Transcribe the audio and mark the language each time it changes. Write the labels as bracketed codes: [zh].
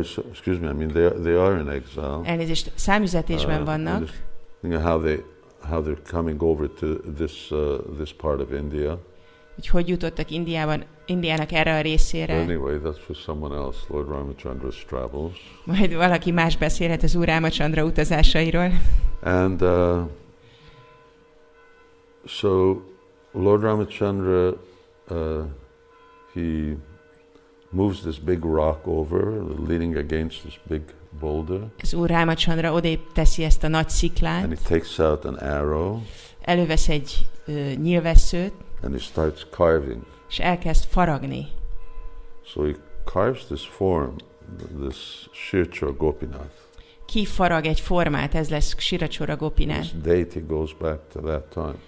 [en] Excuse me, I mean they are in exile. [hu] Elnézést, számüzetésben vannak. [en] How they're coming over to this part of India. [hu] Hogy jutottak Indiának erre a részére. [en] Anyway, that's for someone else. Lord Ramachandra's travels. [hu] Majd valaki más beszélhet az Úr Rámachandra utazásairól. [en] And so Lord Ramachandra, he moves this big rock over, leaning against this big boulder. [hu] Az Úr Rámachandra odébb teszi ezt a nagy sziklát. [en] And he takes out an arrow. [hu] Elővesz egy nyílvesszőt. [en] And he starts carving. [hu] És elkezd faragni. [en] So he carves this form, this Shirachora Gopinath. [hu] Kifarag egy formát, ez lesz Shirachora Gopinath. [en] This deity goes back to that time.